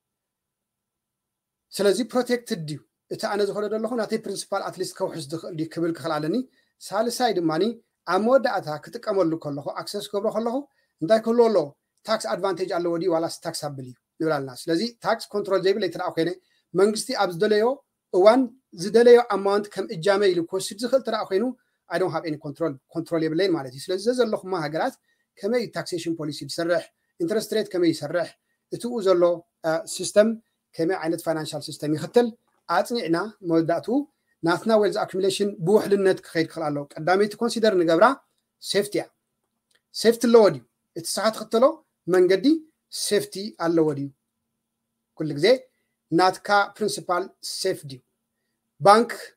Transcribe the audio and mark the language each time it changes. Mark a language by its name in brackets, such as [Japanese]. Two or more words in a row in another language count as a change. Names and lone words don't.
[Tigrinya] ስለዚ ፕሮቴክትድ ድዩ እቲ ኣነ ዝኸዶ ዘለኹ ናተይ [English] principal at least [Tigrinya] ከውሕስ ዝኽእል ድዩ ክብል ክኽእል ኣለኒ ሳልሳይ ድማኒ ኣብ መወዳእታ ክጥቀመሉ ከለኹ ኣክሰስ ክገብሮ ከለኹ እንታይ ክህልዎ ኣለዎ [English] tax advantage [Tigrinya] ኣለዎ ድዩ ዋላስ ታክስ ኣብል እዩ ንብል ኣለና ስለዚ [English] tax control [Tigrinya] ዘይብል ኣይተረኣ ኮይነ መንግስቲ ኣብ ዝደለዮ እዋን ዝደለዮ ኣማውንት ከም እጃመ ኢሉ ክወስድ ዝኽእል ተረኣ ኮይኑ [English] I don't have any control [Tigrinya] የብለይን ማለት እዩ ስለዚ ዘለኹማ ሃገራት ከመይ [English] taxation policy [Tigrinya] ዝሰርሕ [English] interest rate [Tigrinya] ከመይ ይሰርሕ እቲኡ ዘሎ ሲስተም ከመይ ዓይነት [English] financial system [Tigrinya] ይኽተል ኣፅኒዕና መወዳእትኡ ናትና [English] wealth accumulation [Tigrinya] ብውሕልነት ክኸይድ ክኽእል ኣለዎ ቀዳመይቲ ኮንሲደር ንገብራ ሴፍቲ እያ ሴፍቲ ኣለዎ ድዩ እቲ ስኻ ትኽተሎ መንገዲ ሴፍቲ ኣለዎ ድዩ ኩሉ ግዜ ናትካ ፕሪንሲፓል ሴፍ ድዩ ባንክ